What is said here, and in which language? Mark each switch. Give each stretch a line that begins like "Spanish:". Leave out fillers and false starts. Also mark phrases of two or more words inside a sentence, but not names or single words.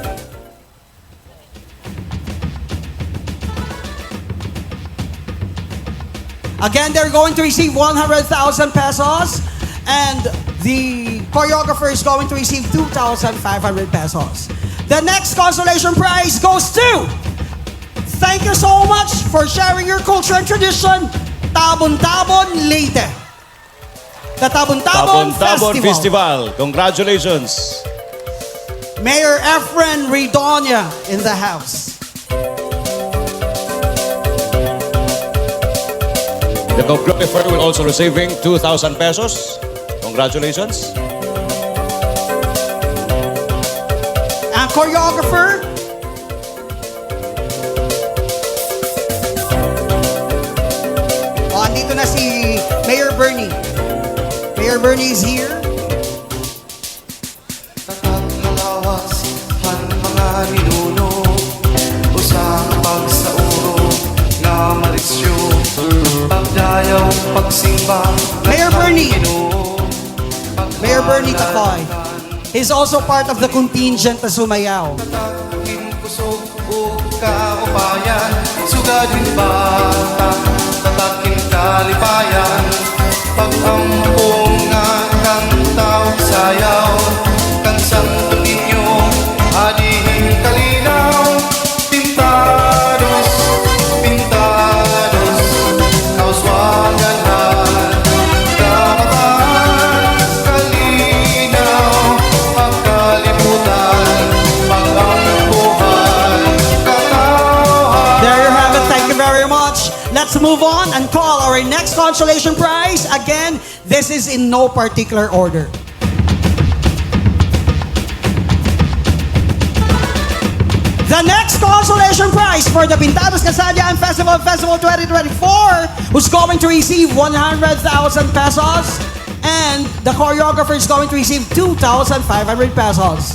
English: Again, they're going to receive 100,000 pesos and the choreographer is going to receive 2,500 pesos. The next consolation prize goes to Thank you so much for sharing your culture and tradition. Tabon-Tabon, Leyte. The Tabon-Tabon Tabon Festival. Festival. Congratulations. Mayor Efren Redonia in the house. The choreographer will also receiving 2,000 pesos. Congratulations. And choreographer,
Filipino: andito na si Mayor Bernie.
English: Mayor Bernie is here.
Waray: Tatak-halawas han mga ninuno usang pagsauro nga marisyo pagdayaw pagsimba
English: Mayor Bernie. Mayor Bernie Takoy. He's also part of the contingent
Filipino: na sumayaw.
Waray: Tatakin kusog o kaupayan sugadin bata tatakin kalipayan pag-ampong nga kantaw sayaw kansang ninyo adihin kalinaw pintados pintados kauswagan kapatan kalinaw pagkalimutan pag-ampuhan katawhan.
English: There you have it. Thank you very much. Let's move on and call our next consolation prize. Again, this is in no particular order. The next consolation prize for the Pintados Kasadian Festival 2024, who's going to receive 100,000 pesos, and the choreographer is going to receive 2,500 pesos.